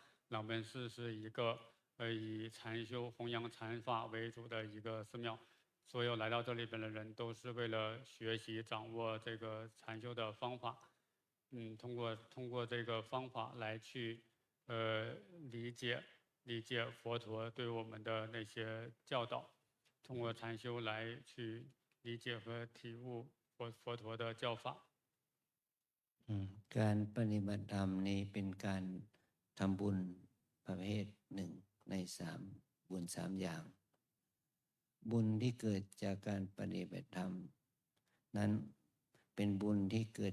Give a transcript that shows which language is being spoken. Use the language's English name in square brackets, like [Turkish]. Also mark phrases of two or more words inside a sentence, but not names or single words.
[Chinese] 朗本寺是一个以禅修弘扬禅法为主的一个寺庙，所有来到这里边的人都是为了学习掌握这个禅修的方法，通过这个方法来去理解佛陀对我们的那些教导，通过禅修来去理解和体悟佛陀的教法。 [Thai] การปฏิบัติธรรมนี้เป็นการทำบุญประเภทหนึ่งในบุญ3อย่างบุญที่เกิดจากการปฏิบัติธรรมนั้นเป็นบุญที่เกิด